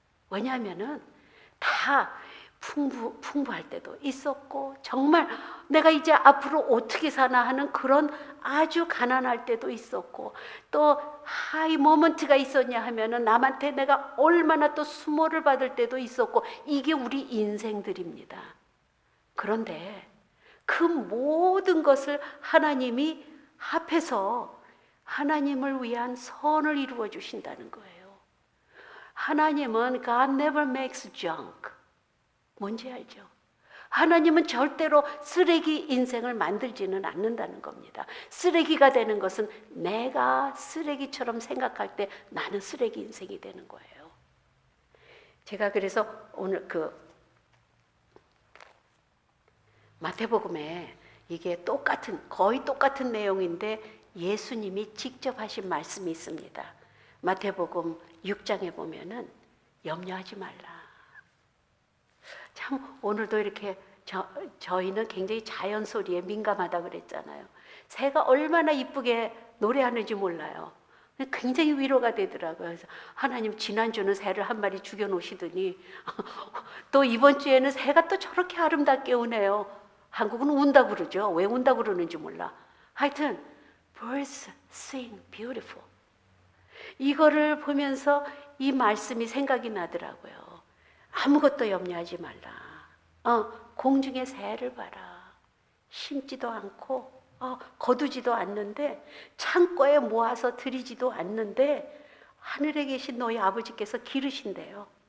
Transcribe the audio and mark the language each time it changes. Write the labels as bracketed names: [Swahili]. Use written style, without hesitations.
[Korean] 왜냐하면은 다 풍부할 때도 있었고, 정말 내가 이제 앞으로 어떻게 사나 하는 그런 아주 가난할 때도 있었고, 또 하이 모먼트가 있었냐 하면은 남한테 내가 얼마나 또 수모를 받을 때도 있었고, 이게 우리 인생들입니다. 그런데 그 모든 것을 하나님이 합해서 하나님을 위한 선을 이루어 주신다는 거예요. 하나님은 [English] God never makes junk. [Korean] 뭔지 알죠? 하나님은 절대로 쓰레기 인생을 만들지는 않는다는 겁니다. 쓰레기가 되는 것은 내가 쓰레기처럼 생각할 때 나는 쓰레기 인생이 되는 거예요. 제가 그래서 오늘 마태복음에 이게 거의 똑같은 내용인데 예수님이 직접 하신 말씀이 있습니다. 마태복음 6장에 보면은 염려하지 말라. 참 오늘도 이렇게 저희는 굉장히 자연 소리에 민감하다 그랬잖아요. 새가 얼마나 이쁘게 노래하는지 몰라요. 굉장히 위로가 되더라고요. 그래서 하나님, 지난주는 새를 한 마리 죽여 놓으시더니 또 이번 주에는 새가 또 저렇게 아름답게 우네요. 한국은 운다 그러죠. 왜 운다 그러는지 몰라. 하여튼 [English] birds sing beautiful. [Korean] 이거를 보면서 이 말씀이 생각이 나더라고요. 아무것도 염려하지 말라. 공중의 새를 봐라. 심지도 않고 거두지도 않는데, 창고에 모아서 들이지도 않는데 하늘에 계신 너희 아버지께서 기르신대요.